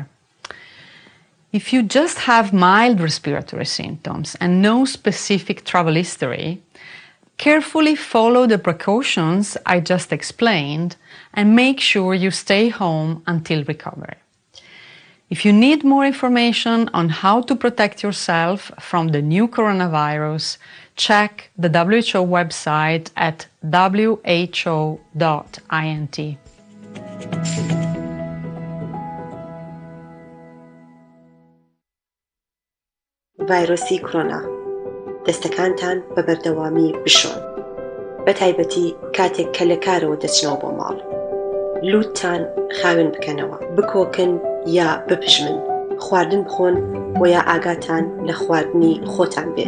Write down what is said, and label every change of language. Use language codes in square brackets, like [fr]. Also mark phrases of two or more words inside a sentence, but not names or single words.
[en] If you just have mild respiratory symptoms and no specific travel history, carefully follow the precautions I just explained and make sure you stay home until recovery. If you need more information on how to protect yourself from the new coronavirus, check the WHO website at who.int. [ckb] ڤایرۆسی کۆرۆنا دەستەکانتان بە بەردەوامی بشۆن، بە تایبەتی کاتێک کە لە کارەوە دەچنەوە بۆ ماڵ. لووتتان خاوێن بکەنەوە، بکۆکن یا بپژمن، خواردن بخۆن و یا ئاگاتان لە خواردنی خۆتان بێت.